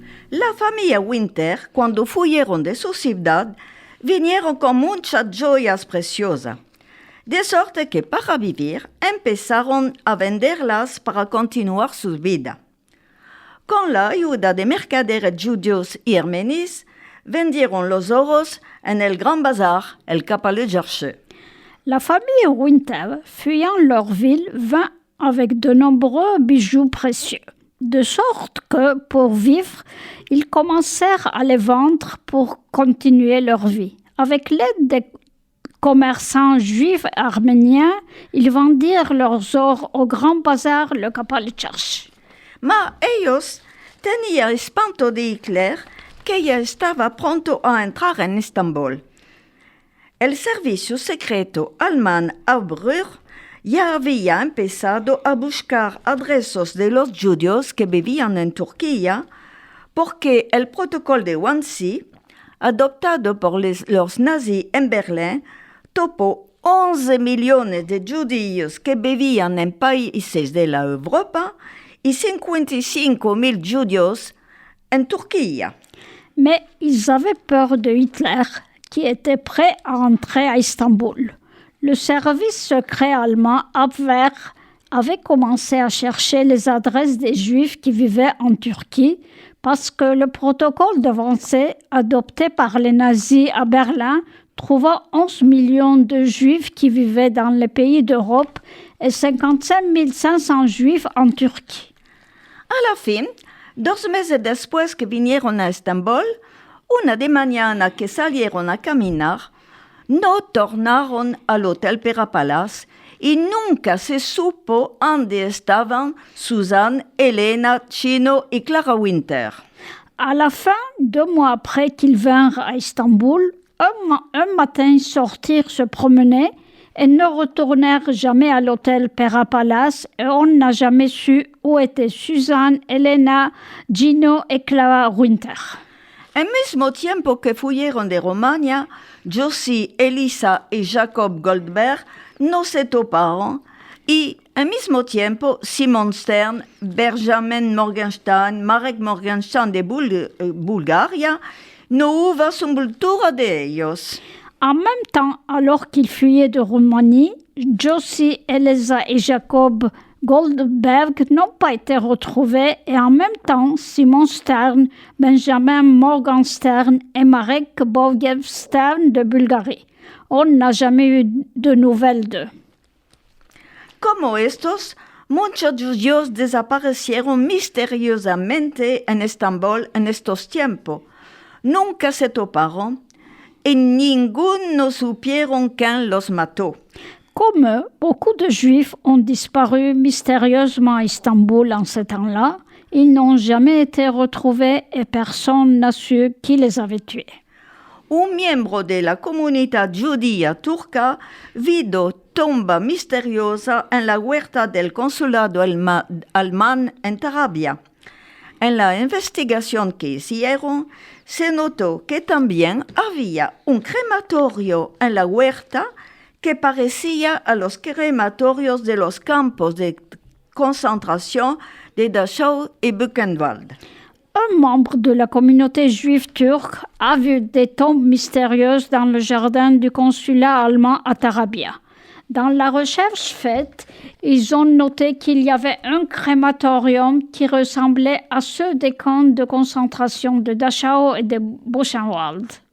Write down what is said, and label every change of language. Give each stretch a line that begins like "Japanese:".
Ladino: La familia Winter, cuando fueron de su ciudad, vinieron con muchas joyas preciosas, de sorte que para vivir empezaron a venderlas para continuar su vida. Con la ayuda de mercaderes judíos y armenios, vendieron los oros en el Grand Bazar, el Kapalı Çarşı.
French: La famille Winter, fuyant leur ville, vint avec de nombreux bijoux précieux, de sorte que, pour vivre, ils commencèrent à les vendre pour continuer leur vie. Avec l'aide des commerçants juifs arméniens, ils vendirent leurs ors au Grand Bazar, le Kapalı Çarşı.
Ladino: Ma ellos tenían espanto de Hitler, que ya estaba pronto a entrar en Estambul. El servicio secreto alemán Abwehr ya había empezado a buscar adresos de los judíos que vivían en Turquía, porque el protocolo de Wannsee, adoptado por los nazis en Berlín, topó 11 millones de judíos que vivían en países de la Europa y 55,000 judíos en Turquía.
French: Mais ils avaient peur de Hitler, qui était prêt à entrer à Istanbul. Le service secret allemand Abwehr avait commencé à chercher les adresses des Juifs qui vivaient en Turquie parce que le protocole de Wannsee, adopté par les nazis à Berlin, trouva 11 millions de Juifs qui vivaient dans les pays d'Europe et 55 500 Juifs en Turquie.
Ladino: A la fin, 2 meses después que vinieron a Estambul, una de mañana que salieron a caminar, no tornaron al Hotel Perapalas y nunca se supo dónde estaban Susan, Elena, Chino y Clara Winter.
French: À la fin, 2 mois après qu'ils vinrent à Istanbul, un matin sortirent se promener et ne retournèrent jamais à l'hôtel Pera Palace et on n'a jamais su où étaient Suzanne, Elena, Gino et Clara Winter.
Ladino: Al mismo tiempo que fuyeron de Romagna, Josie, Elisa y Jacob Goldberg no se toparon y al mismo tiempo Simon Stern, Benjamin Morgenstern, Marek Morgenstern de Bulgaria no hubo sepultura de ellos.
French: En même temps, alors qu'ils fuyaient de Roumanie, Josie, Elisa et Jacob Goldberg n'ont pas été retrouvés et en même temps, Simon Stern, Benjamin Morgenstern et Marek Borgevstern de Bulgarie. On n'a jamais eu de nouvelles d'eux.
Ladino: Como estos, muchos judíos desaparecieron misteriosamente en Estambul en estos tiempos. Nunca se toparon y ninguno supieron quién los mató.
French: Comme eux, beaucoup de Juifs ont disparu mystérieusement à Istanbul en ce temps-là. Ils n'ont jamais été retrouvés et personne n'a su qui les avait tués.
Ladino: Un miembro de la comunidad judía turca vio tumba misteriosa en la huerta del consulado alemán en Tarabia. En la investigación que hicieron, se notó que también había un crematorio en la huerta que parecía a los crematorios de los campos de concentración de Dachau y Buchenwald.
French: Un membre de la communauté juive turque a vu des tombes mystérieuses dans le jardin du consulat allemand à Tarabia. Dans la recherche faite, ils ont noté qu'il y avait un crématorium qui ressemblait à ceux des camps de concentration de Dachau et de Buchenwald.